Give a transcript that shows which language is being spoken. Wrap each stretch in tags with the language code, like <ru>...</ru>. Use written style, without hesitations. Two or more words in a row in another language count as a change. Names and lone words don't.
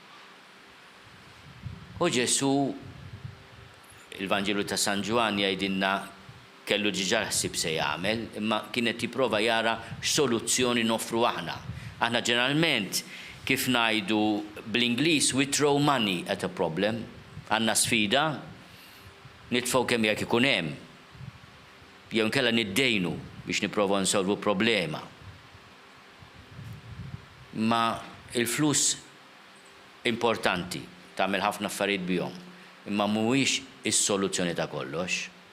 <mt>U Ġesu il-Vanġelu ta' San Ġwan jgħidilna kellu ġiġa ħsib se jagħmel, imma kienet jipprova jara x'soluzzjoni noffru aħna. Aħna ġeneralment kif ngħidu bl-Ingliż</mt> <en>we throw money at a problem.</en> <mt>Għandna sfida, nitfgħu kemm jekk ikun hemm. Jew inkella niddejnu biex nipprova nsolvu problema. Ma il-flus importanti tagħmel ħafna affarijiet bihom, imma mhuwiex is-soluzzjoni ta' kollox.</mt>